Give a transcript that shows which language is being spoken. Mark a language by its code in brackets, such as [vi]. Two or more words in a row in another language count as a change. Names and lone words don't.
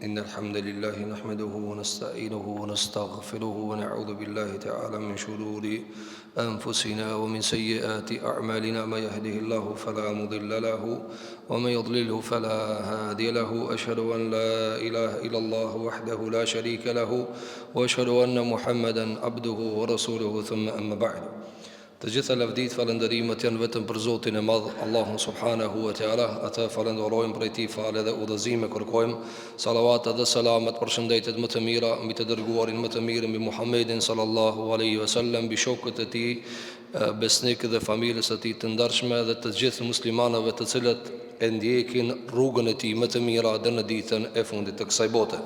[ar] الحمد لله نحمده ونستعينه ونستغفره ونعوذ بالله تعالى من شرور أنفسنا ومن سيئات أعمالنا. ما يهده الله فلا مضل له ومن يضلله فلا هادي له. أشهد أن لا إله إلا الله وحده لا شريك له وأشهد أن محمدا عبده ورسوله. ثم أما بعد. [sq] Të gjitha lavdit, falënderimet janë vetëm për Zotin e Madh, Allahun [ar] سبحانه وتعالى. [sq] Atë falenderojmë, prej tij falë dhe udhëzime kërkojmë. Salavat dhe selamet, përshëndetjet më të mira mbi të dërguarin më të mirë, mbi Muhammedin [ar] صلى الله عليه وسلم, [sq] mbi shokët e tij besnik dhe familjes së tij të ndershme dhe të gjithë muslimanëve të cilët e ndjekin rrugën e tij më të mirë deri në ditën e fundit të kësaj bote.